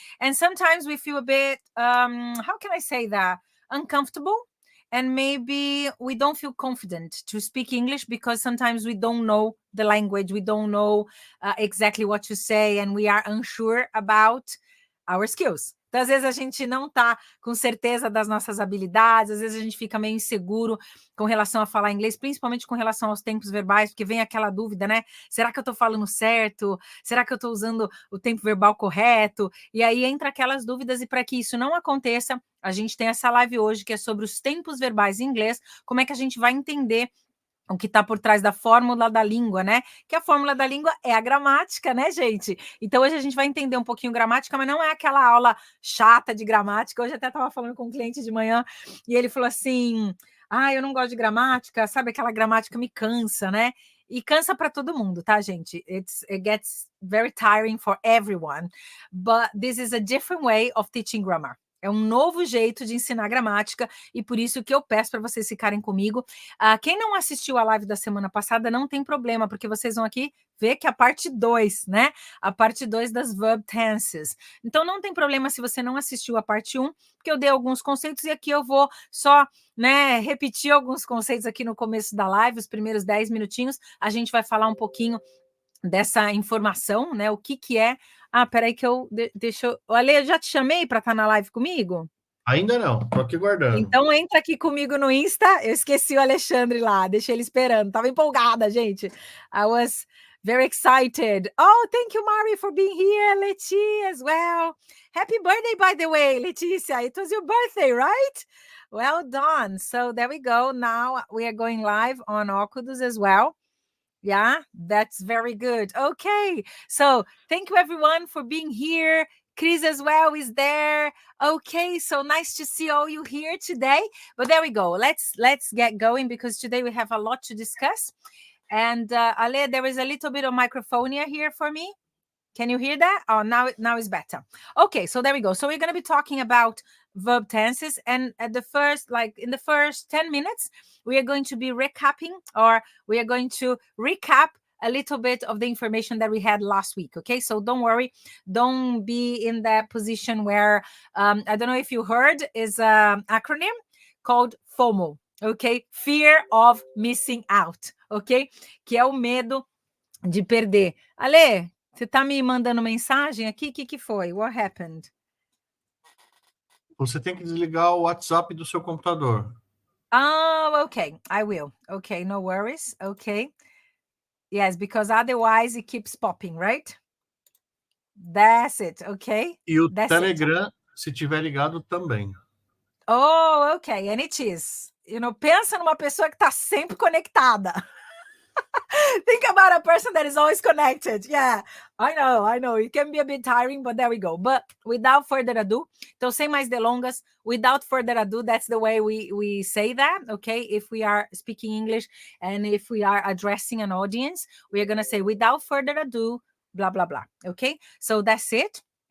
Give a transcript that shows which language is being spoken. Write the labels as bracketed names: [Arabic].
[English] And sometimes we feel a bit, how can I say that? Uncomfortable. And maybe we don't feel confident to speak English because sometimes we don't know the language. We don't know exactly what to say, and we are unsure about our skills. [Portuguese] Então, às vezes a gente não tá com certeza das nossas habilidades, às vezes a gente fica meio inseguro com relação a falar inglês, principalmente com relação aos tempos verbais, porque vem aquela dúvida, né? Será que eu tô falando certo? Será que eu tô usando o tempo verbal correto? E aí entra aquelas dúvidas, e para que isso não aconteça, a gente tem essa live hoje que é sobre os tempos verbais em inglês, como é que a gente vai entender o que está por trás da fórmula da língua, né? Que a fórmula da língua é a gramática, né, gente? Então, hoje a gente vai entender um pouquinho gramática, mas não é aquela aula chata de gramática. Hoje até estava falando com um cliente de manhã e ele falou assim: eu não gosto de gramática, sabe? Aquela gramática me cansa, né? E cansa para todo mundo, tá, gente? [English] It gets very tiring for everyone. But this is a different way of teaching grammar. [Portuguese] É um novo jeito de ensinar gramática e por isso que eu peço para vocês ficarem comigo. Quem não assistiu a live da semana passada, não tem problema, porque vocês vão aqui ver que a parte 2, né? A parte 2 das verb tenses. Então, não tem problema se você não assistiu a parte 1, porque eu dei alguns conceitos e aqui eu vou só, né, repetir alguns conceitos aqui no começo da live, os primeiros 10 minutinhos. A gente vai falar um pouquinho dessa informação, né? O que é. Peraí que deixa eu... Ale, eu já te chamei para estar na live comigo? Ainda não, tô aqui guardando. Então entra aqui comigo no Insta. Eu esqueci o Alexandre lá, deixei ele esperando. Tava empolgada, gente. [English] I was very excited. Oh, thank you, Mari, for being here. Leti as well. Happy birthday, by the way, Leticia. It was your birthday, right? Well done. So there we go. Now we are going live on Óculos as well. Yeah, that's very good. Okay, so thank you everyone for being here. Chris as well is there. Okay, so nice to see all you here today. But there we go. Let's get going because today we have a lot to discuss. And Ale, there is a little bit of microphonia here for me. Can you hear that? Oh, now it's better. Okay, so there we go. So we're going to be talking about verb tenses, and in the first 10 minutes, we are going to be recapping, or we are going to recap a little bit of the information that we had last week. Okay, so don't worry, don't be in that position where I don't know if you heard, is an acronym called FOMO. Okay, fear of missing out. [Portuguese] Okay, que é o medo de perder. Ale, você tá me mandando mensagem aqui? O que foi? [English] What happened? [Portuguese] Você tem que desligar o WhatsApp do seu computador. [English] Okay. I will. Okay, no worries. Okay. Yes, because otherwise it keeps popping, right? That's it, okay? [Portuguese] E o Telegram, se tiver ligado, também. [English] Oh, okay. And it is. [Portuguese] Pensa numa pessoa que tá sempre conectada. [English] Think about a person that is always connected. Yeah, I know. It can be a bit tiring, but there we go. But without further ado, [Portuguese] então sem mais delongas, [English] without further ado, that's the way we say that, okay? If we are speaking English and if we are addressing an audience, we are going to say without further ado, blah, blah, blah, okay? So that's it.